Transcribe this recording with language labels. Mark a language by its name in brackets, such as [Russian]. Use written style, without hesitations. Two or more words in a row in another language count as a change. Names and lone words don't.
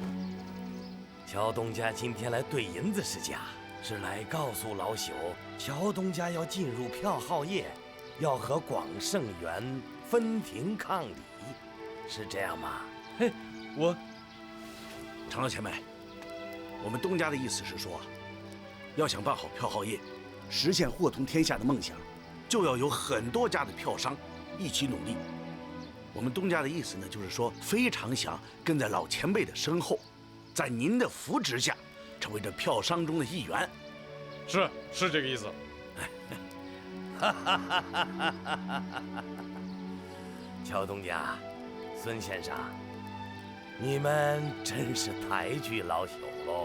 [Chinese] 喬東家今天來兌銀子是假，是來告訴老朽，喬東家要進入票號業，要和廣盛園分庭抗禮，是這樣嗎？嘿，常老前輩，我們東家的意思是說，要想辦好票號業，實現貨通天下的夢想，就要有很多家的票商一起努力。我们东家的意思呢，就是说非常想跟在老前辈的身后，在您的扶持下，成为这票商中的一员。是这个意思。乔东家，孙先生，你们真是抬举老朽喽！